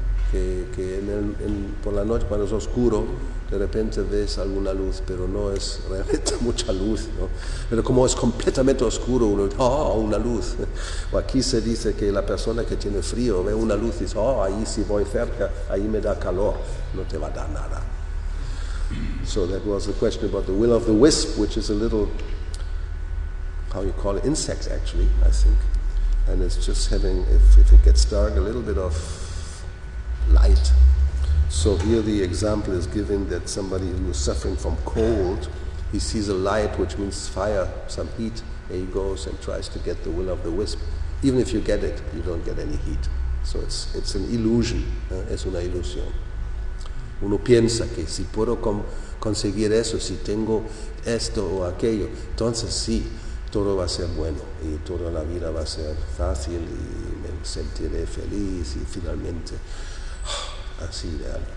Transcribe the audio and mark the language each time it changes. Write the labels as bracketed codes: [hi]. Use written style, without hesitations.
[es] Que por la noche, cuando es oscuro, de repente ves alguna luz, pero no es realmente mucha luz, ¿no? Pero como es completamente oscuro, uno dice, oh, una luz. O aquí se dice que la persona que tiene frío ve una luz y dice, oh, ahí si voy cerca, ahí me da calor. No te va a dar nada. [en] So that was the question about the will of the wisp, which is a little, how you call it, insect actually, I think. And it's just having, if it gets dark, a little bit of light. So here the example is given that somebody who is suffering from cold, he sees a light, which means fire, some heat, and he goes and tries to get the will of the wisp. Even if you get it, you don't get any heat. So it's an illusion, [es] es una ilusión. Uno piensa que si puedo conseguir eso, si tengo esto o aquello, entonces sí, todo va a ser bueno y toda la vida va a ser fácil y me sentiré feliz y finalmente así real.